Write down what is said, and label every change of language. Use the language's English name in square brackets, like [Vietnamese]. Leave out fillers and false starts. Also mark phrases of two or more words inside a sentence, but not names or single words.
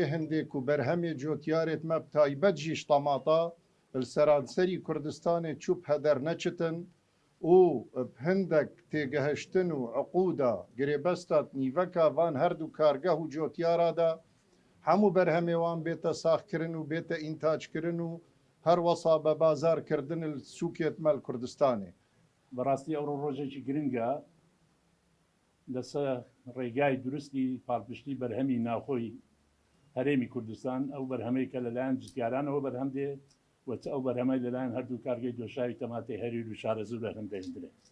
[Kurdish] hindê ku berhemê cotiyarê me bi taybet jî ji temata li seranserî Kurdistanê çû bi heder neçitin û hindek têgehiştin û eqûda girêbesta nîveka van her du kargeh û cotiyara da hemû berhemê wan bête saxkirin û bête întaçkirin û her wesa be bazarkirdin li sûkê me li Kurdistanê. [Central Kurdish] بەڕاستی ئەوڕۆ ڕۆژێکی گرنگە لەسەر ڕێگای درستی پاڵپشتی بەرهەمی ناوخۆی هەرێمی کوردستان ئەو بەرهەمەی کە لەلایەن جوتیارانەوە بەرهەم دێ وەچە ئەو بەرهەمەی لەلایەن هەردوو کارگەی دۆشاوی تەماتەی هەریر و شارەزوو بەرهەم دەهێنرێت.